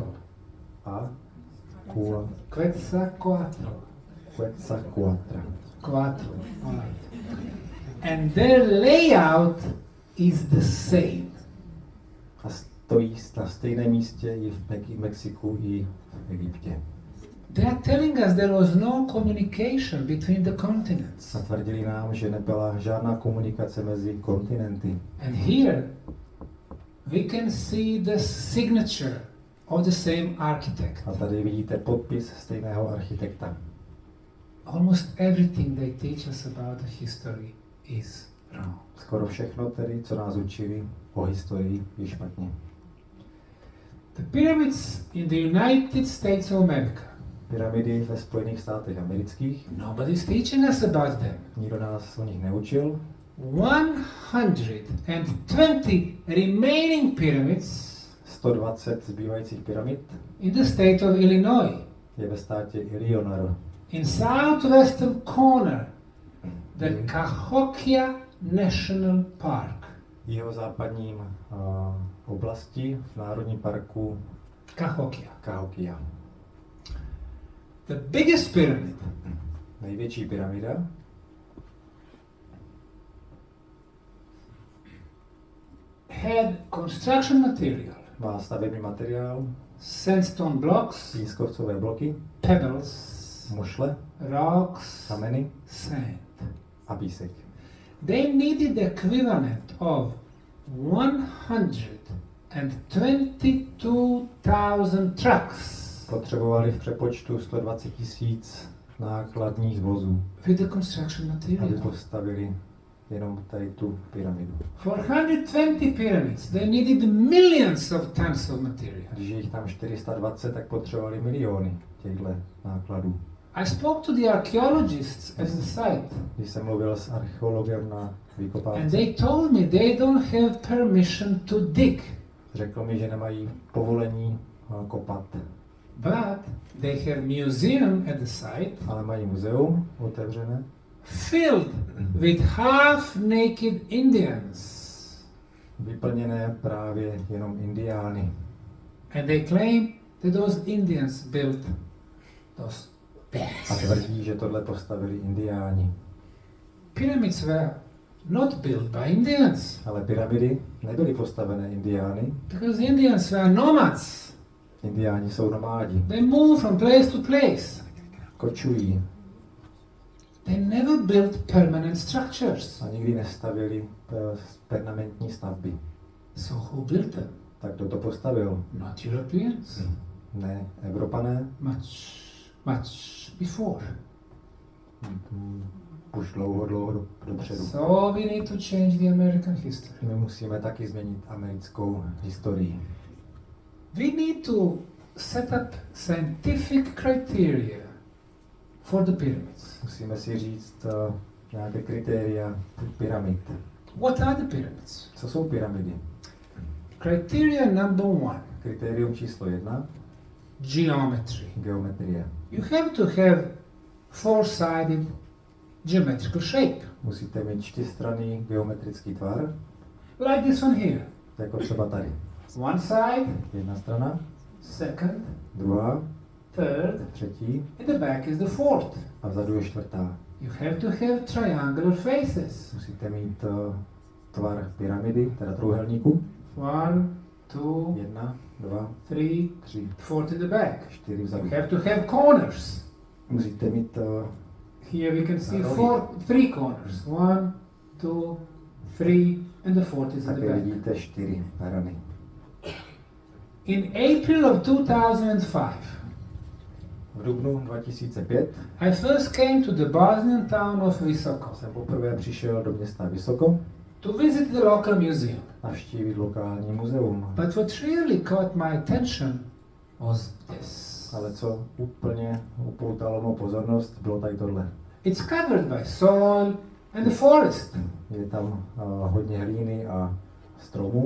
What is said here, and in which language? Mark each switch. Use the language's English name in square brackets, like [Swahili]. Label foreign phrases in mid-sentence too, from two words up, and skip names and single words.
[English] a Quetzalcoatl. Quetzalcoatl. Quattro. All right. And their layout is the same. [Czech] A stojí na stejném místě i v Mexiku, i v Egyptě. [English] They are telling us there was no communication between the continents. [Czech] A tvrdili nám, že nebyla žádná komunikace mezi kontinenty. [English] And here we can see the signature of the same architect. [Czech] A tady vidíte podpis stejného architekta. [English] Almost everything they teach us about the history is wrong. [Czech] Skoro všechno tedy, co nás učili o historii, je špatně. [English] The pyramids in the United States of America. [Czech] Pyramidy ve Spojených státech amerických, [English] Nobody's teaching us about them. [Czech] nikdo nás o nich neučil. [English] 120 remaining pyramids [Czech] 120 zbývajících pyramid [English] in the state of Illinois. [Czech] je ve státě Illinois. [English] In southwestern corner, the Cahokia National Park. [Czech] V jihozápadním oblasti v národním parku Cahokia. [English] Cahokia. The biggest pyramid [Czech] Největší pyramida [English] had construction material, [Czech] má stavební materiál, [English] sandstone blocks, [Czech] pískovcové bloky, [English] pebbles, [Czech] mušle, [English] rocks, [Czech] kameny [English] sand. [Czech] a písek. [English] They needed the equivalent of 122,000 trucks [Czech] Potřebovali v přepočtu 120 000 nákladních vozů, [English] with the construction [Czech] aby [English] material. [Czech] postavili jenom tady tu pyramidu. [English] For 120 pyramids, they needed millions of tons of material. [Czech] Když je jich tam 420, tak potřebovali miliony těchto nákladů. [English] I spoke to the archaeologists at the site, [Czech] Když jsem mluvil s archeologem na [English] and [Czech] vykopávce, [English] they told me they don't have permission to dig, [Czech] řekl mi, že nemají povolení kopat, [English] but they have museum at the site [Czech] ale mají muzeum otevřené, [English] filled with half-naked Indians. [Czech] vyplněné právě jenom indiány. [English] And they claim that those Indians built those [Czech] A [English] pyramids. [Czech] tvrdí, že tohle postavili indiáni. [English] Pyramids were not built by Indians, [Czech] Ale pyramidy nebyly postavené indiány. [English] because Indians were nomads. [Czech] Indiáni jsou nomádi. [English] They move from place to place. [Czech] Kočují [English] They never built permanent structures. [Czech] a nikdy nestavili permanentní stavby. [English] So who built them? [Czech] Tak kdo to postavil? [English] Not Europeans. [Czech] Ne Evropané, [English] Much before. [Czech] už dlouho dopředu. [English] So we need to change the American history. [Czech] My musíme taky změnit americkou historii. [English] We need to set up scientific criteria for the pyramids. [Czech] Musíme si říct nějaké kritéria pyramid. [English] What are the pyramids? [Czech] Co jsou pyramidy? [English] Criteria number 1, [Czech] Kritérium číslo 1, [English] geometry. [Czech] geometrie. [English] You have to have four-sided geometrical shape, [Czech] Musíte mít čtyřstranný geometrický tvar, [English] like this one here. [Czech] jako třeba tady. [English] One side, [Czech] Jedna strana, [English] second, [Czech] druhá, [English] third, [Czech] třetí [English] and the back is the fourth. [Czech] a vzadu je čtvrtá. [English] You have to have triangular faces. [Czech] Musíte mít tvar pyramidy, teda trojúhelníku. [English] 1, 2, [Czech] 1, 2, [English] 3, [Czech] 3, [English] fourth in the back. [Czech] 4 [English] You [Czech] vzadu. [English] have to have corners. [Czech] Musíte mít [English] Here we can see three corners. 1, 2, 3, and the fourth is in the [Czech] Také [English] back. [Czech] vidíte 4 rany. [English] In April of 2005, [Czech] V dubnu 2005 [English] I first came to the Bosnian town of Visoko [Czech] jsem poprvé přišel do města Visoko [English] to visit the local museum. [Czech] navštívit lokální muzeum. [English] But what really caught my attention was this. [Czech] Ale co úplně upoutalo mou pozornost, bylo tady tohle. [English] It's covered by soil and the forest, [Czech] Je tam hodně hlíny a stromů,